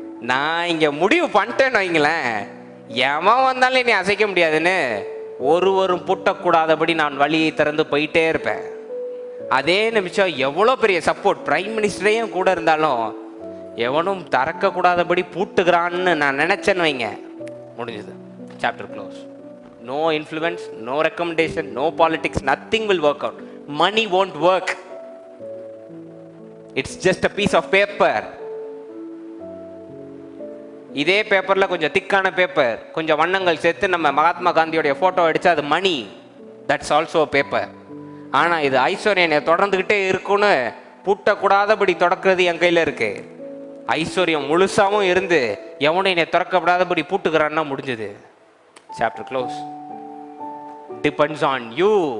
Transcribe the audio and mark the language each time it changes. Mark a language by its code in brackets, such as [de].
[ta] நான் இங்க முடிவு பண்ணிட்டேன்னு வைங்களேன், எவன் வந்தாலும் நீ அசைக்க முடியாதுன்னு, ஒருவரும் பூட்டக்கூடாதபடி நான் வழியை திறந்து போயிட்டே இருப்பேன். அதே நிமிஷம் எவ்வளோ பெரிய சப்போர்ட், பிரைம் மினிஸ்டரையும் கூட இருந்தாலும் எவனும் திறக்க கூடாதபடி பூட்டுகிறான்னு நான் நினைச்சேன்னு வைங்க, முடிஞ்சது, [en] Chapter close. No influence, no recommendation, no politics, nothing will work out. Money won't work. It's just a piece of paper. [ta] இதே பேப்பர்ல கொஞ்சம் திக்கான பேப்பர், கொஞ்சம் வண்ணங்கள் சேர்த்து நம்ம மகாத்மா காந்தியோடைய போட்டோ அடிச்சா அது மணி, [en] That's also paper. [ta] ஆனா இது ஐஸ்வர்யம் தொடர்ந்துகிட்டே இருக்குன்னு பூட்டக்கூடாதபடி தொடக்கிறது என் கையில இருக்கு. ஐஸ்வர்யம் முழுசாவும் இருந்து எவனும் என்னை திறக்கப்படாதபடி பூட்டுக்கிறான்னா முடிஞ்சது, [en] Chapter close. Depends on you.